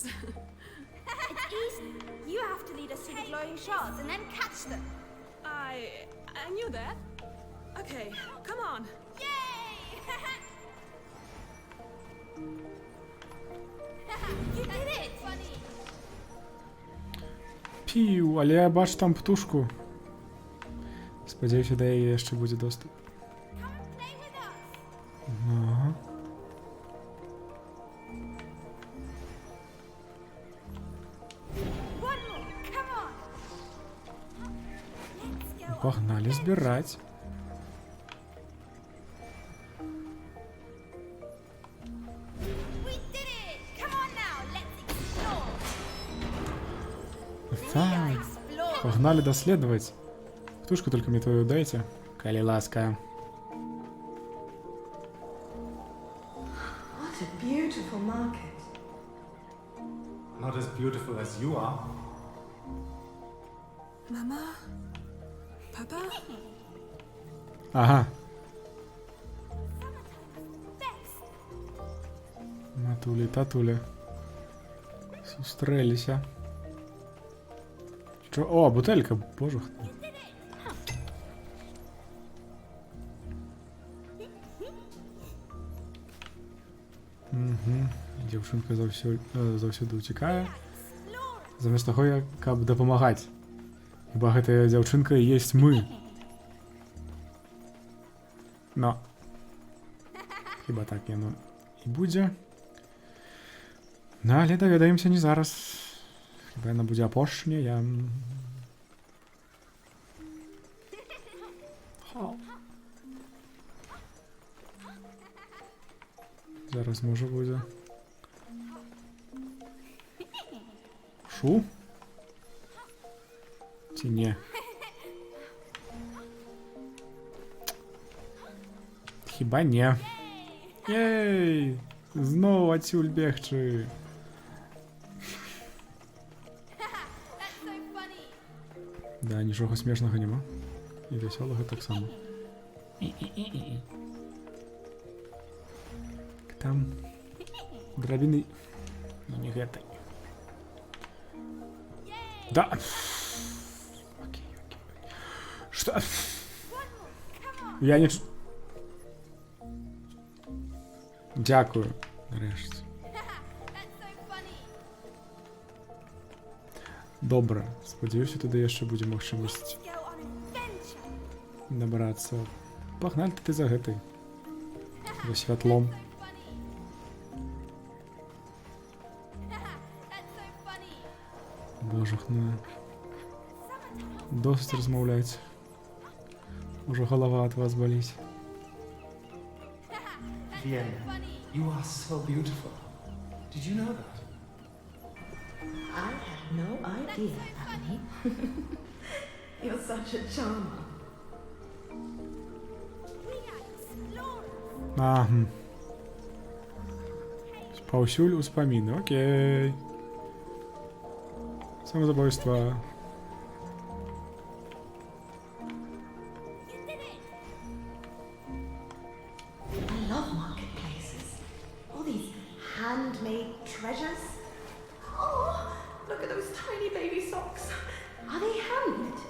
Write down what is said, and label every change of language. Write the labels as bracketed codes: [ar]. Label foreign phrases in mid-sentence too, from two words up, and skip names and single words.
[en] It's easy. You have to lead us to the glowing shards and then catch them. I knew that. Okay, come on. Yay! You did it! Funny. [be] Піў, але я бачу там птушку. Спадзяюся, да яе яшчэ будзе доступ. [en] Come and play with us. [be] Ага. [en] One more. Come on. Let's go. [be] Погнали збираць. [en] We did it! Come on now. Let's explore. [be] Так, [en] Explore. [be] погнали даследаваць. Птушку только мне твою дайце, калі ласка. [en] What a beautiful market. Not as beautiful as you are. Mama? Papa? [be] Ага. [en] Best. [be] Матулі, татуля. Сустрэліся. [uk] Що? О, бутелька, боже. Угу. [be] Дзяўчынка заўсёды ўцікае. Замест таго, каб дапамагаць. Хіба гэтая дзяўчынка і ёсць мы. Но. Хіба так яно і будзе. Ну, але даведаемся не зараз. Хіба яна будзе апошняя. [uk] Зараз може буде. Шу? [be] Ці не? Хіба не. Єй! Знову адсюль бегчы. [uk] Да, нічого смешнага нема. [be] І весёлага таксама. Там драбіны не гэтай. Да. Окей. [ru] Что? Я не... [uk] Дякую. Нарешті. Добре. [be] Спадзяюся, туди яшчэ будзе магчымасць набрацца. Пагнали ты за гэтай. За святлом. Божухна. Досыць размаўляць. Ужо галава ад вас баліць. [en] Vienna, you are so beautiful. Did you know that? I had no idea, Annie. You're such a charmer. We [be] Ага. Паўсюль успаміны, окей. Самозабойства. [en] I love marketplaces. All these handmade treasures. Oh, look at those tiny baby socks. Are they hand knitted?